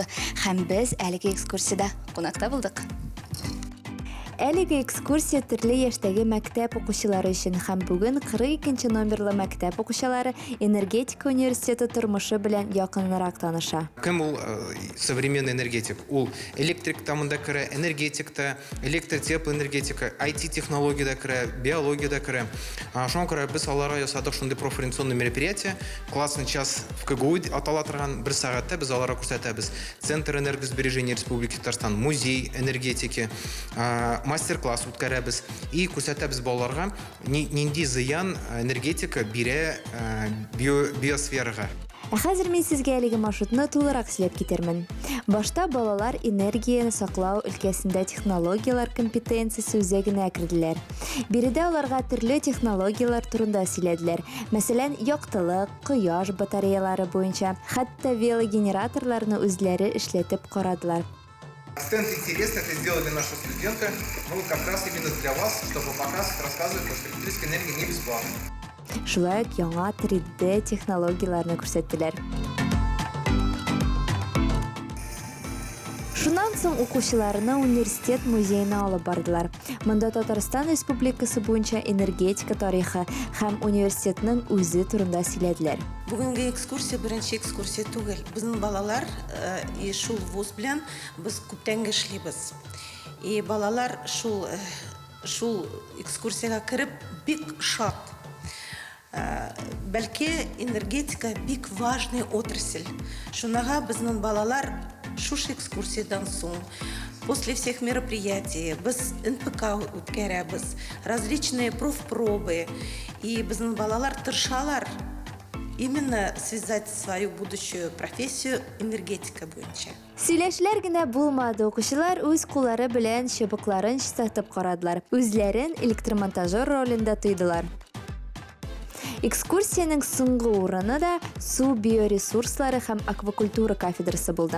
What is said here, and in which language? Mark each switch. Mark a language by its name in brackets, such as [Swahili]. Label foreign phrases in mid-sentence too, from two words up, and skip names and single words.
[Tatar] Һәм без әлеге экскурсиядә кунакта булдык. Әлеге экскурсия төрле яшьтәге мәктәп укучылары өчен һәм бүген 42-нче номерлы мәктәп укучылары энергетика университеты тормышы белән якынрак таныша. Кем ул [Russian] современный энергетик? [Tatar] Ул электрик тамында керә, энергетикта, электротеплоэнергетика, IT-технологияда керә, биологияда керә. Шуңа күрә без аларга ясадык шундый [Russian] профориентационный мероприятие. Классный час в КГУ [Tatar] атала торган 1 сәгатьтә без аларга күрсәтәбез. [Russian] Центр энергосбережения Республики Татарстан, музей энергетики, мастер-класс [Tatar] үткәрәбез и күрсәтәбез балаларга нинди зыян энергетика бирә биосферага. Хәзер мин сезгә әлеге маршрутны тулырак сөйләп китермен. Башта балалар энергияны саклау өлкәсендә технологиялар компетенциясе үзәгенә керделәр. Биредә аларга төрле технологиялар турында сөйләделәр. Мәсәлән, яктылык, кояш батареялары буенча, хәтта велогенераторларны үзләре эшләтеп карадылар. [Russian] Стенд интересно это сделали для нашего студента, ну как раз именно для вас, чтобы показывать, рассказывать, что электрическая энергия не бесплатна. [Tatar] Шулай ук яңа 3D технологияларны күрсәттеләр. Шуннан соң укучыларны университет музеена алып бардылар. Монда Татарстан Республикасы буенча энергетика тарихы һәм университетның үзе турында сөйләделәр. Бүгенге экскурсия беренче экскурсия түгел. Безнең балалар шул вуз белән без күптән эшлибез. И балалар шул экскурсияга кирип бик шат. Бәлки энергетика бик [Russian] важный отрасль. [Tatar] Шунага безнең балалар шушы экскурсиядан соң [Russian] после всех мероприятий [Tatar] без НПК үткәрәбез, [Russian] различные профпробы. [Tatar] И безнең балалар тырышалар [Russian] именно связать свою будущую профессию [Tatar] энергетика буенча. Сөйләшләр генә булмады, укучылар үз куллары белән чыбыкларын чистартып карадылар. Үзләрен электромонтажер ролендә тойдылар. Экскурсияның соңгы урыны да су биоресурслары һәм аквакультура кафедрасы булды.